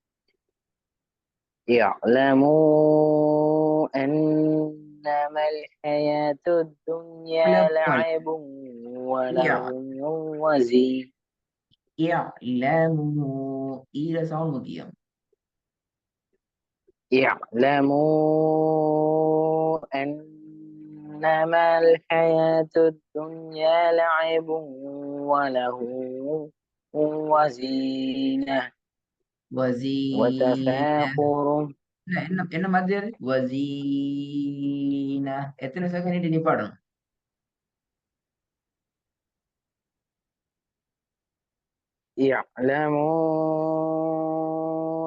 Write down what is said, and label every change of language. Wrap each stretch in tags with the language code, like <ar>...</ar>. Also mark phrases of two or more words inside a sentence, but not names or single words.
<ar>اعلموا أنما الحياة الدنيا لعب ولهو وزين.</ar> <ta>ஈர சவுண்ட் முக்கியம்.</ta> <ar>اعلموا أنما الحياة الدنيا لعب ولهو وزينة வசீன وتفاخر.</ar> <ta>என்ன என்ன என்ன மாதிரி அது? வசீன எத்தனை செகண்ட் நீ பாடணும்?</ta> <ar>اعلموا</ar>